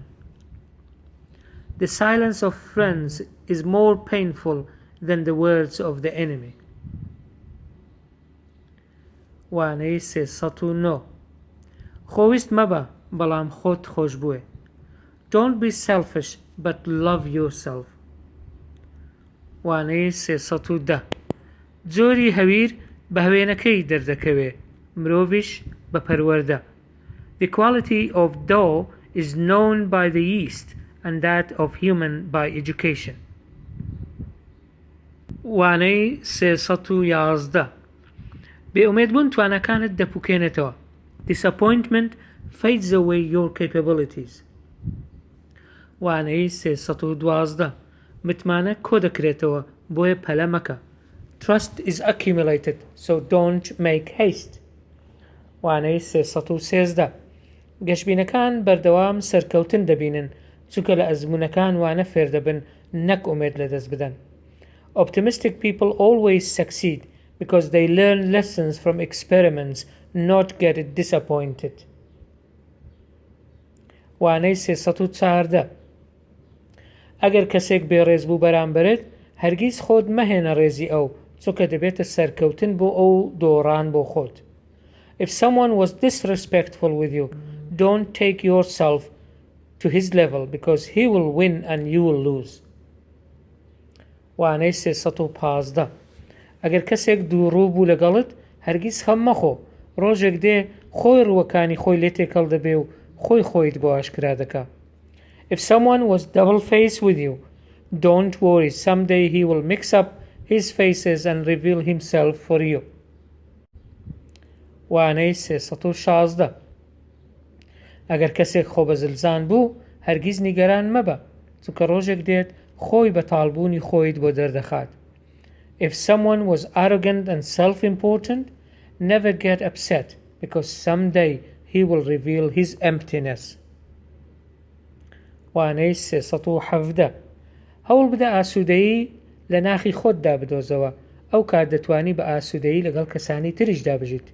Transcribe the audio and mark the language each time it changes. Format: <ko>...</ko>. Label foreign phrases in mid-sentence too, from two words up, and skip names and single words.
<en>The silence of friends is more painful than the words of the enemy.</en> <ckb>وانەی 309 خۆویست مەبە بەڵام خۆت خۆش بووێ.</ckb> <en>Don't be selfish but love yourself.</en> <ckb>وانەی 310 جۆری هەویر بە هەوێنەکەی دەردەکەوێ، مرۆڤیش بە پەروەردە.</ckb> <en>The quality of dough is known by the yeast and that of human by education.</en> <ckb>وانەی 311 بێئومێدبوون توانەکانت دەپوکێنێتەوە.</ckb> <en>Disappointment fades away your capabilities.</en> <ckb>وانەی 312 متمانە کۆ دەکرێتەوە بۆیە پەلە مەکە.</ckb> <en>Trust is accumulated, so don't make haste.</en> <ckb>وانەی 313 گەشبینەکان بەردەوام سەرکەوتن دەبینن چونکە لە ئەزموونەکان وانە فێر دەبن نەک ئومێد لەدەست بدەن.</ckb> <en>Optimistic people always succeed because they learn lessons from experiments, not get disappointed.</en> <ckb>وانەی 314 ئەگەر کەسێک بێڕێز بوو بەرامبەرت هەرگیز خۆت مەهێنە ڕێزی ئەو چونکە دەبێتە سەرکەوتن بۆ ئەو دۆڕان بۆ خۆت.</ckb> <en>If someone was disrespectful with you, don't take yourself to his level because he will win and you will lose.</en> <ckb>وانەی 315 ئەگەر کەسێک دووڕوو بوو لەگەڵت هەرگیز خەم مەخۆ، ڕۆژێک دێ خۆی ڕووەکانی خۆی لێ تێکەڵ دەبێ و خۆی خۆیت بۆ ئاشکرا دەکا.</ckb> <en>If someone was double-faced with you, don't worry, someday he will mix up his faces and reveal himself for you.</en> <ckb>وانەی 316 ئەگەر کەسێک خۆبەزلزان بوو هەرگیز نیگەران مەبە چونکە ڕۆژێک دێت خۆی بە تاڵبوونی خۆیت بۆ دەردەخات.</ckb> <en>If someone was arrogant and self-important, never get upset because someday he will reveal his emptiness.</en> <ckb>وانەی 317 هەوڵ بدە ئاسوودەیی لە ناخی خۆتدا بدۆزەوە، ئەو کات دەتوانی بە ئاسوودەیی لەگەڵ کەسانی تریشدا بژیت.</ckb>